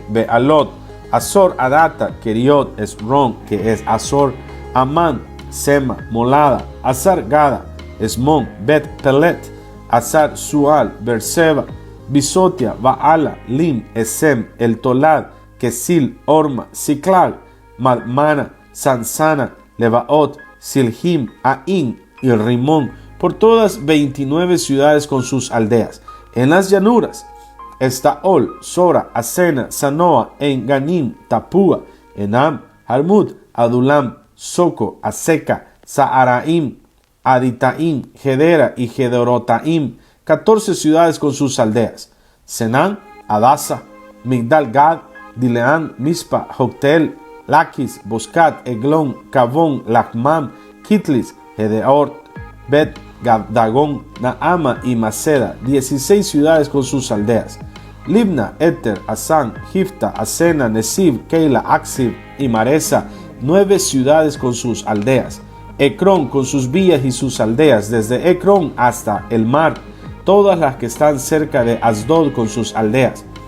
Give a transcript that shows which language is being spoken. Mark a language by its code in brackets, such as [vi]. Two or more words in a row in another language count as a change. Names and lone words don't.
[es] Bealot, Azor, Adata, Keriot, Esron, que es Azor, Amán, Sema, Molada, Azar, Gada, Esmón, Bet Pelet, Azar, Sual, Berseba, Bisotia, Baala, Lim, Esem, El Tolad, Kesil, Orma, Siclag, Madmana, Sansana, Lebaot, Silhim, Ain y Rimón, por todas 29 ciudades con sus aldeas. En las llanuras, Estaol, Sora, Asena, Sanoa, Enganim, Tapúa, Enam, Harmut, Adulam, Soco, Aseca, Saaraim, Aditaim, Gedera y Gedorotaim, 14 ciudades con sus aldeas. Senán, Adasa, Migdal Gad, Dileán, Mispa, Joctel, Laquis, Boscat, Eglón, Cabón, Lachmam, Kitlis, Gedeort, Bet, Dagón, Naama y Maceda, 16 ciudades con sus aldeas. Libna, Eter, Asán, Gifta, Asena, Nesib, Keila, Aksib y Maresa, 9 ciudades con sus aldeas. Ecrón con sus villas y sus aldeas, desde Ecrón hasta el mar, todas las que están cerca de Asdod con sus aldeas.